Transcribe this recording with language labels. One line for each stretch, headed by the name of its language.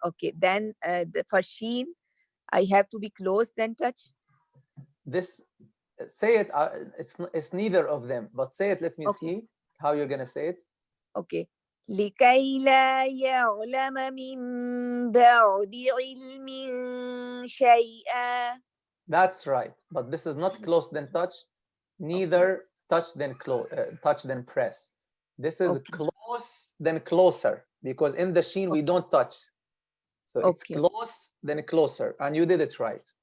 English: Okay, then for sheen, I have to be close, then touch. This, say it. It's neither of them, but say it. Let me see how you're gonna say it. Okay.
Arabic: لكي لا يعلم من بعد علم شيئا.
English: That's right, but this is not close then touch, neither touch then touch then press. This is close then closer, because in the sheen we don't touch. So it's close then closer, and you did it right.